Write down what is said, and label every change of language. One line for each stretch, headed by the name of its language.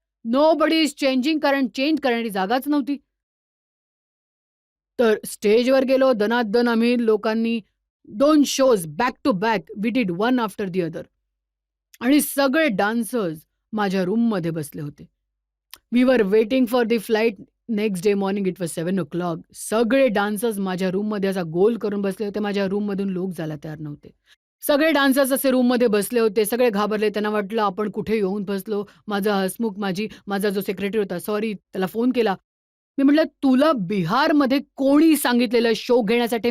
English: nobody is changing,
Marathi: कारण change करण्याची जागाच नव्हती. तर स्टेजवर गेलो. दनादन आम्ही लोकांनी 2 shows
English: Back to back we did one after the other.
Marathi: आणि सगळे डान्सर्स माझ्या रूममध्ये बसले होते.
English: We were waiting for the flight next day morning. It was 7 o'clock.
Marathi: सगळे डान्सर्स माझ्या रूममध्ये असा गोल करून बसले होते. माझ्या रूममधून लोक जायला तयार नव्हते. सगळे डान्सर्स असे रूममध्ये बसले होते. सगळे घाबरले. त्यांना वाटलं आपण कुठे येऊन बसलो. माझा हसमुख माझा जो सेक्रेटरी होता, सॉरी, त्याला फोन केला. मी म्हटलं, तुला बिहारमध्ये कोणी सांगितलेलं शो घेण्यासाठी?